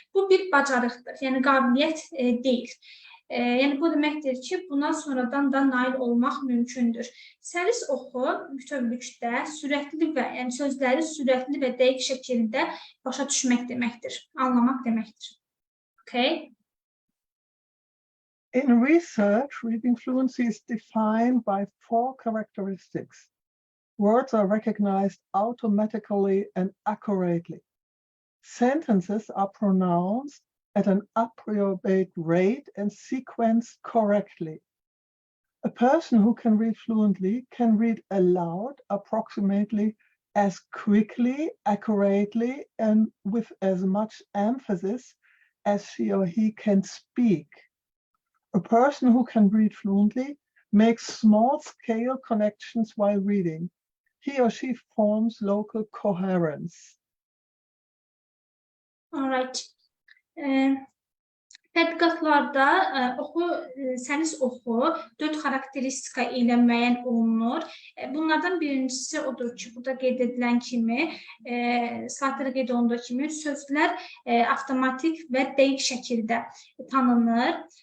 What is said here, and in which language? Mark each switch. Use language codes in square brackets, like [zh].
[az] Bu bir bacarıqdır, yəni qabiliyyət deyil. Yəni, bu deməkdir ki, buna sonradan da nail olmaq mümkündür. Səlis oxu bütövlükdə sürətli və, yəni sözləri sürətli və dəqiq şəkildə başa düşmək deməkdir, anlamaq deməkdir. [en] Okay? In research, reading fluency is defined by 4 characteristics. Words are recognized automatically and accurately. Sentences are pronounced at an appropriate rate and sequenced correctly. A person who can read fluently can read aloud approximately as quickly, accurately, and with as much emphasis as she or he can speak. A person who can read fluently makes small-scale connections while reading. He or she forms local coherence. All right. [az] Tədqiqatlarda səlis oxu 4 xarakteristika ilə müəyyən olunur. Bunlardan birincisi odur ki, burada qeyd edilən kimi, slaytlarda qeyd olunduğu kimi, sözlər avtomatik və dəqiq şəkildə tanınır.